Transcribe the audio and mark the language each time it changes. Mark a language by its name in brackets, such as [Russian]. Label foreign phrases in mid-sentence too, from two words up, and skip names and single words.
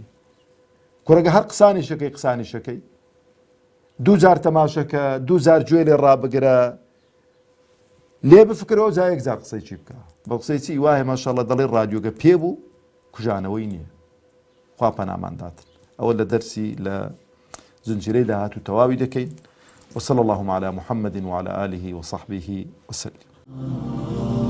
[Central Kurdish] کورەگە هەر قسانیشەکەی قسانیشەکەی، دوو جار تەماشەکە، دوو جار گوێ لێ ڕابگرە، لێ بفکرەوە جا یەک جار قسەی چی بکە. بە قسەی چی وایە ماشەڵڵا دەڵێ ڕادیۆگە پێ بوو کوژانەوەی نییە. خوا پەنامانداتن. ئەوە لە دەرسی لە زنجیرەی داهات و تەواوی دەکەین. [Arabic] وصلى اللهم على محمد وعلى آله وصحبه وسلم.